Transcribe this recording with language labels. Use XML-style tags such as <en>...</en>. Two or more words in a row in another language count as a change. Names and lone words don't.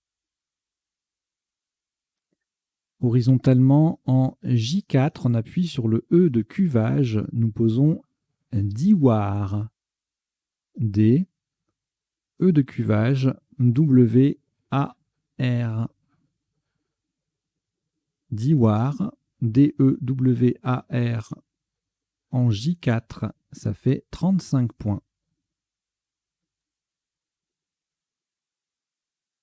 <fr>Horizontalement en J4, on appuie sur le E de cuvage. Nous posons Diwar. D. E de cuvage. W. A. R. Diwar. D. E. W. A. R. En J4, ça fait 35 points.</fr>